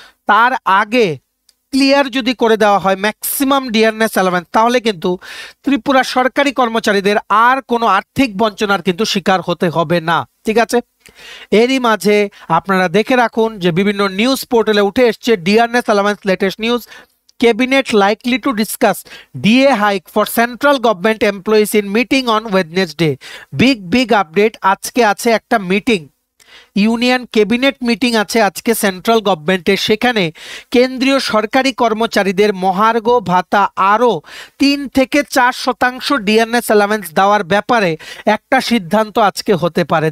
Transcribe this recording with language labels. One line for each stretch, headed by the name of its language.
Bangla: তার আগে ক্লিয়ার যদি করে দেওয়া হয় ম্যাক্সিমাম ডিয়ারনেস অ্যালাওয়েন্স, তাহলে কিন্তু ত্রিপুরা সরকারি কর্মচারীদের আর কোনো আর্থিক বঞ্চনার কিন্তু শিকার হতে হবে না, ঠিক আছে। এরই মাঝে আপনারা দেখে রাখুন যে বিভিন্ন নিউজ পোর্টালে উঠে এসছে dearness allowance latest news.
English: Cabinet likely to discuss DA hike for central government employees in meeting on Wednesday. Big update,
Bangla: আজকে আছে একটা মিটিং, ইউনিয়ন ক্যাবিনেট মিটিং আছে আজকে সেন্ট্রাল গভর্নমেন্টের। সেখানে কেন্দ্রীয় সরকারি কর্মচারীদের মহার্ঘ ভাতা আরও 3 থেকে 4% ডিএনএস অ্যালাওয়েন্স দেওয়ার ব্যাপারে একটা সিদ্ধান্ত আজকে হতে পারে।